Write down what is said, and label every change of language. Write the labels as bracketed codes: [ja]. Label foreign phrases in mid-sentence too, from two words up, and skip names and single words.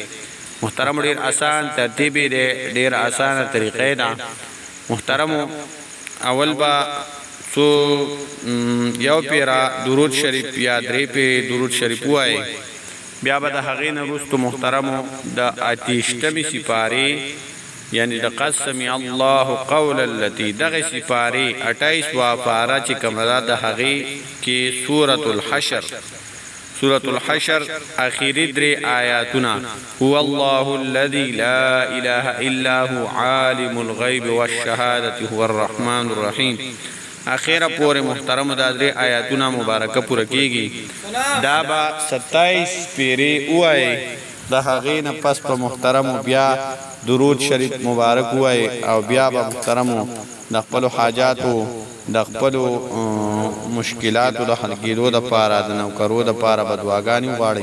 [ps] محترم، ډیر آسان ترتیب دی، ډیر اسانه طریقې ده. محترمو، اول با یو پیرا درود شریف یا درې پی درود شریف وای، بیا به د هغې نه وروسته محترمو د 28مې سپارې یعنی د [ar] قد سمع الله قول التي [ps] دغه سپارې 28 پاره چې کومه ده د هغې کې [ar] سورة الحشر [ps] اخیری 3 آیاتونه [ar] هو الله الذي لا اله الا هو عالم الغیب والشهادة هو الرحمن الرحیم. [ps] اخیره پورې محترم دا 3 آیاتونه مبارکه پوره کېږي. دا به 27 پیرې ووایي، د هغې نه پس په محترمو بیا درود شریف مبارک ووایي، او بیا به محترمو د خپلو حاجاتو، د خپلو مشکلاتو د حل کېدو دپاره، د نوکرو دپاره به دعاګانې وغواړئ.